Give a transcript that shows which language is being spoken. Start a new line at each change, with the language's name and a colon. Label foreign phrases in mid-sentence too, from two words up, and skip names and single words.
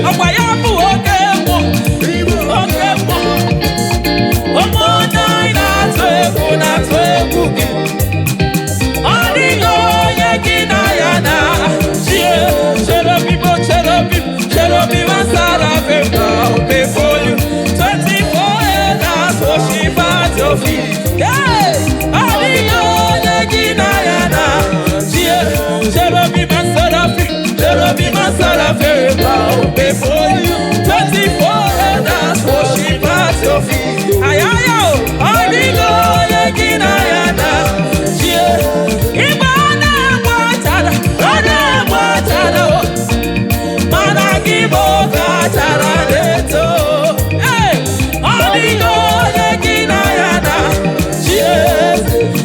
Igbo: Ọkwa ya bụ oke mmụọ, oke mmụọ. Ụmụ ndị anyị na-atụ egwu na-atụ egwu gị. Ọ dịghị onye gị na ya na-achị eze.
English: Cherubim, oh, cherubim, cherubim and seraphim bow before you. Twenty-four elders worship at your feet. Hey!
Igbo: Ọ dịghị onye gị na ya na-achị eze.
English: Cherubim and seraphim, cherubim and seraphim bow before you. Twenty-four elders worship at your feet. Ayaya o!
Igbo: Ọ dịghị onye gị na ya na-achị eze. Ịgba ọ na-egbu achara, ọ na-egbu achara o. Mana gị bụ oke achara na-eto. Hey! Ọ dịghị onye gị na ya na-achị eze.